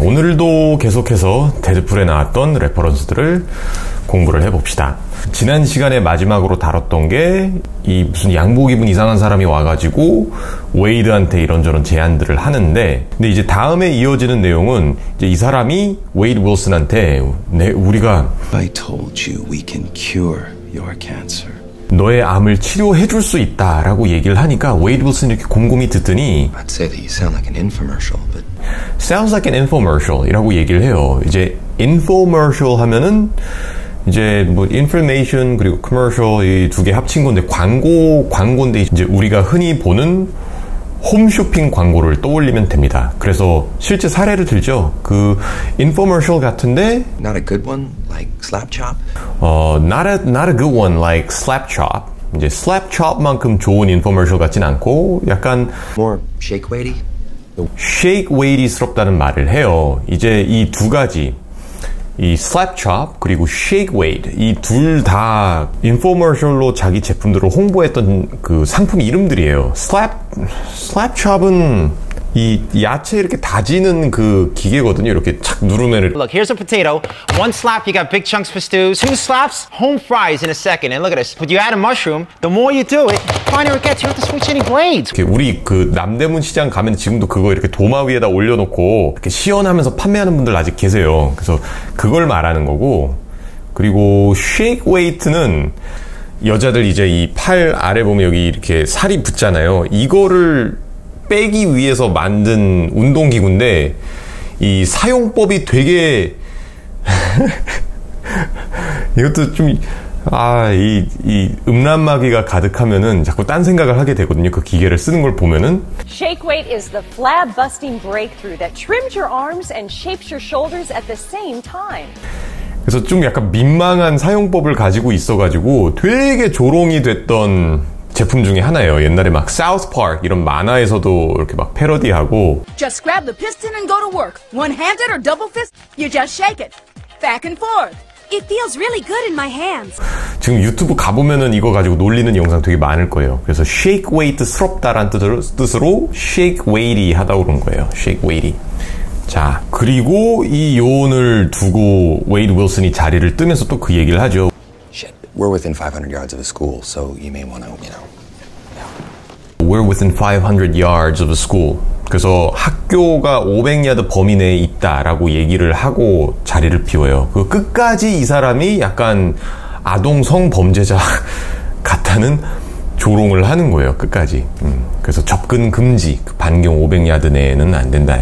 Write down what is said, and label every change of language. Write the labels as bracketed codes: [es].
[ko] 오늘도 계속해서 데드풀에 나왔던 레퍼런스들을 공부를 해봅시다. 지난 시간에 마지막으로 다뤘던 게 이 무슨 양복 입은 이상한 사람이 와가지고 웨이드한테 이런저런 제안들을 하는데, 근데 이제 다음에 이어지는 내용은 이제 이 사람이 웨이드 윌슨한테 우리가 [en] I told you we can cure your cancer. [ko] 너의 암을 치료해줄 수 있다라고 얘기를 하니까 웨이드 윌슨이 이렇게 곰곰이 듣더니 [en] I'd say that you sound like an infomercial, but sounds like an infomercial [ko] 이라고 얘기를 해요. 이제 infomercial 하면은 이제 뭐 information 그리고 commercial 이 두 개 합친 건데 광고인데 이제 우리가 흔히 보는 홈쇼핑 광고를 떠올리면 됩니다. 그래서 실제 사례를 들죠. 그 infomercial 같은데 [en] not a good one like Slap Chop. not a good one like Slap Chop. [ko] 이제 Slap Chop만큼 좋은 infomercial 같진 않고 약간 [en] More shake weighty. [ko] shake weighty스럽다는 말을 해요. 이제 이 두 가지 이 Slap Chop 그리고 Shake Weight 이 둘 다 인포머셜로 자기 제품들을 홍보했던 그 상품 이름들이에요. Slap Chop은 이 야채 이렇게 다지는 그 기계거든요. 이렇게 착 누르면 [en] Look, here's a potato. One slap, you got big chunks for stew. Two slaps, home fries in a second. And look at this. But you add a mushroom, the more you do it, the finer it gets. You have to switch any blades. [ko] 우리 그 남대문 시장 가면 지금도 그거 이렇게 도마 위에다 올려놓고 이렇게 시연하면서 판매하는 분들 아직 계세요. 그래서 그걸 말하는 거고, 그리고 Shake Weight는 여자들 이제 이 팔 아래 보면 여기 이렇게 살이 붙잖아요. 이거를 빼기 위해서 만든 운동기구인데 이 사용법이 되게 이것도 좀 이 음란마귀가 가득하면은 자꾸 딴 생각을 하게 되거든요. 그 기계를 쓰는 걸 보면은. [en] Shake weight is the flab-busting breakthrough that trims your arms and shapes your shoulders at the same time. [ko] 그래서 좀 약간 민망한 사용법을 가지고 있어가지고 되게 조롱이 됐던 제품 중에 하나예요. 옛날에 막 South Park 이런 만화에서도 이렇게 막 패러디하고. [en] Just grab the piston and go to work. One-handed or double fist, you just shake it. Back and forth. It feels really good in my hands. [ko] 지금 유튜브 가보면은 이거 가지고 놀리는 영상 되게 많을 거예요. 그래서 shake weight스럽다라는 뜻으로 shake weighty 하다고 그런 거예요. [en] shake weighty. [ko] 자, 그리고 이 요원을 두고 웨이드 윌슨이 자리를 뜨면서 또 그 얘기를 하죠. [en] Shit, we're within 500 yards of a school, so you may want to, We're within 500 yards of a school. [ko] 그래서 학교가 500야드 범위 내에 있다라고 얘기를 하고 자리를 비워요. 그 끝까지 이 사람이 약간 아동 성범죄자 같다는 조롱을 하는 거예요. 끝까지. 그래서 접근 금지, 반경 500야드 내에는 안 된다.